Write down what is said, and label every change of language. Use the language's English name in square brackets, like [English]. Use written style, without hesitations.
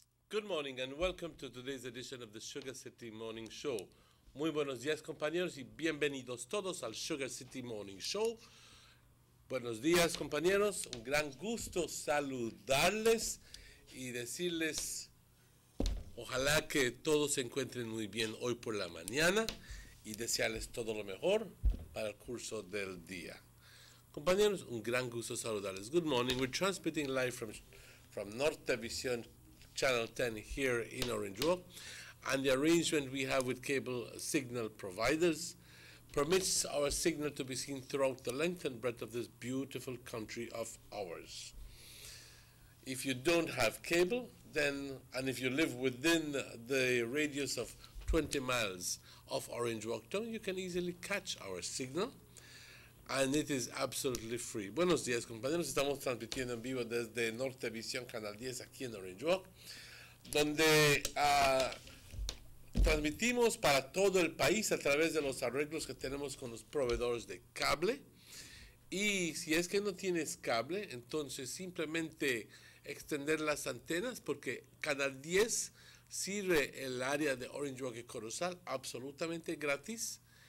[English] Good morning and welcome to today's edition of the Sugar City Morning Show. [Spanish] Muy buenos días compañeros y bienvenidos todos al Sugar City Morning Show. Buenos días compañeros, un gran gusto saludarles y decirles ojalá que todos se encuentren muy bien hoy por la mañana y desearles todo lo mejor para el curso del día. Compañeros, un gran gusto saludarles. [English] Good morning, we're transmitting live from Nortevisión Channel 10 here in Orange Walk, and the arrangement we have with cable signal providers permits our signal to be seen throughout the length and breadth of this beautiful country of ours. If you don't have cable, then, and if you live within the radius of 20 miles of Orange Walk Town, you can easily catch our signal, and it is absolutely free. [Spanish] Buenos días, compañeros. Estamos transmitiendo en vivo desde Nortevisión Canal 10 aquí en Orange Walk, donde transmitimos para todo el país a través de los arreglos que tenemos con los proveedores de cable. Y si es que no tienes cable, entonces simplemente extender las antenas, porque Canal 10 sirve el área de Orange Walk y Corozal absolutamente gratis.